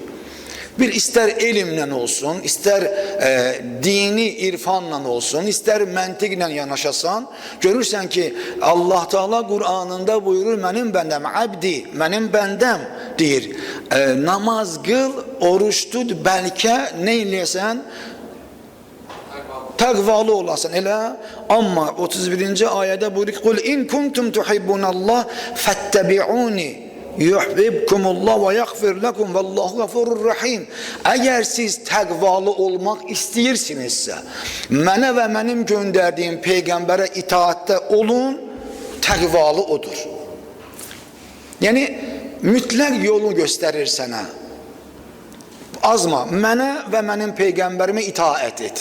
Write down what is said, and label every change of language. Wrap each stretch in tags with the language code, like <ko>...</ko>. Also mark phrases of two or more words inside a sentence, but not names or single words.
<az>Bir istər elmlə olsun, istər dini irfanla olsun, istər məntiqlə yanaşasan, görürsən ki, Allah Teala Qur'anında buyurur, mənim bəndəm, abdi, mənim bəndəm deyir, namaz qıl, oruç tut, bəlkə nə eləyəsən? Təqvalı olasan, elə. Amma 31-ci ayədə buyurur ki,</az> <ar>قل إن كنتم تحبون الله فاتبعوني يحببكم الله ويغفر لكم والله غفور رحيم.</ar> <az>Əgər siz təqvalı olmaq istəyirsinizsə, mənə və mənim göndərdiyim peyğəmbərə itaatdə olun, təqvalı odur. Yəni mütləq yolu göstərir sənə. Azma, mənə və mənim peyğəmbərimə itaət et.</az>